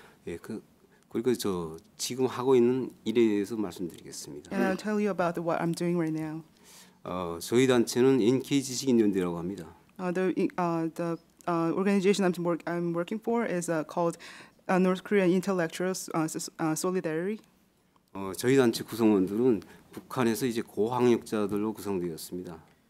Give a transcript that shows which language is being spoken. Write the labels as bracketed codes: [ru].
[ko] 예, 그리고 저 지금 하고 있는 일에 대해서 말씀드리겠습니다. [en] And I'll tell you about what I'm doing right now. [ko] 저희 단체는 NK 지식인연대라고 합니다. [en] The organization I'm working for is called North Korean Intellectuals Solidarity. [ko] 저희 단체 구성원들은 북한에서 이제 고학력자들로 구성되었습니다.